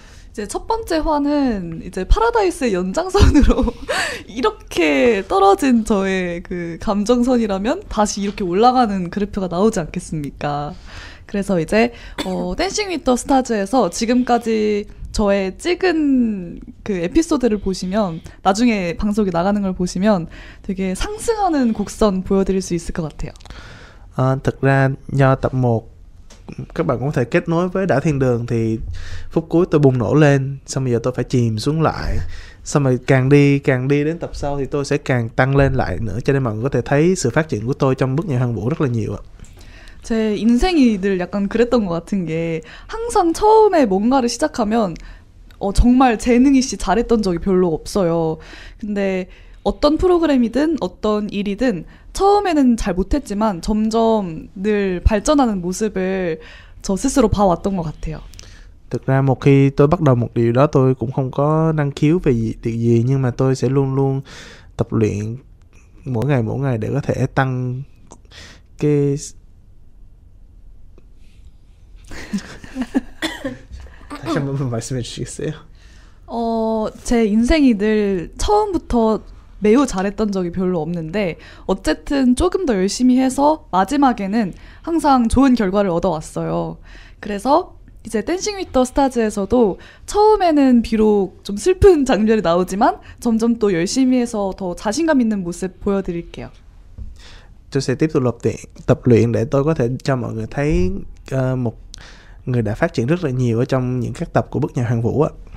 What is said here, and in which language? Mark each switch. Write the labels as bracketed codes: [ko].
[ko] 이제 첫 번째 화는 이제 파라다이스의 연장선으로 이렇게 떨어진 저의 그 감정선이라면 다시 이렇게 올라가는 그래프가 나오지 않겠습니까? 그래서 이제 댄싱 위드 더 스타즈에서 지금까지 저의 찍은 그 에피소드를 보시면, 나중에 방송이 나가는 걸 보시면 되게 상승하는 곡선 보여드릴 수 있을 것 같아요. [vi] Thực ra do tập 1 các bạn cũng có thể kết nối với Đảo Thiên Đường thì phút cuối tôi bùng nổ lên, xong bây giờ tôi phải chìm xuống lại, xong rồi càng đi đến tập sau thì tôi sẽ càng tăng lên lại nữa, cho nên mọi người có thể thấy sự phát triển của tôi trong bước nhảy Hoàng Vũ rất là nhiều ạ. [ko] 제 인생이 늘 약간 그랬던 것 같은 게, 항상 처음에 뭔가를 시작하면 정말 재능이 씨 잘했던 적이 별로 없어요. 근데 어떤 프로그램이든 어떤 일이든 처음에는 잘 못했지만 점점 늘 발전하는 모습을 저 스스로 봐왔던 것 같아요. [vi] Thực ra một khi tôi bắt đầu một điều đó, tôi cũng không có năng khiếu về việc gì, nhưng mà tôi sẽ luôn luôn tập luyện mỗi ngày để có thể tăng cái [ko] 다시 한 번만 말씀해 주시겠어요? 제 인생이 늘 처음부터 매우 잘했던 적이 별로 없는데, 어쨌든 조금 더 열심히 해서 마지막에는 항상 좋은 결과를 얻어왔어요. 그래서 이제 댄싱 위드 더 스타즈에서도 처음에는 비록 좀 슬픈 장면이 나오지만 점점 또 열심히 해서 더 자신감 있는 모습 보여드릴게요. [vi] Tôi sẽ tiếp tục tập luyện để tôi có thể cho mọi người thấy một người đã phát triển rất là nhiều ở trong những các tập của bước nhảy Hoàng Vũ ạ.